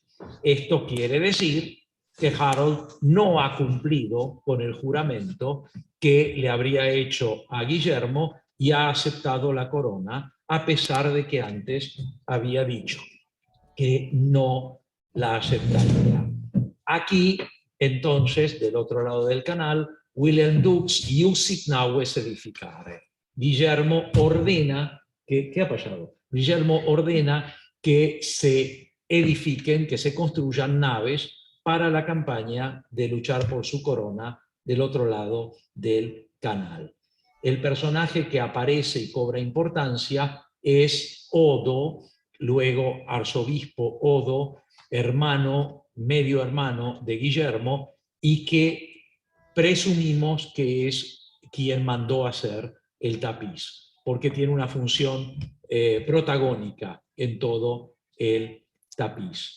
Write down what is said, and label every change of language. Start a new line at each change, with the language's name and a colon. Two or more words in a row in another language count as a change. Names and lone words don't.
Spanish: Esto quiere decir que Harold no ha cumplido con el juramento que le habría hecho a Guillermo y ha aceptado la corona, a pesar de que antes había dicho que no la aceptaría. Aquí, entonces, del otro lado del canal,
Latin: William Dux iusit naves edificare.
Spanish: Guillermo ordena, ¿qué ha pasado? Guillermo ordena que se edifiquen, que se construyan naves para la campaña de luchar por su corona del otro lado del canal. El personaje que aparece y cobra importancia es Odo, luego arzobispo Odo, hermano, medio hermano de Guillermo, y que presumimos que es quien mandó hacer el tapiz, porque tiene una función protagónica en todo el tapiz.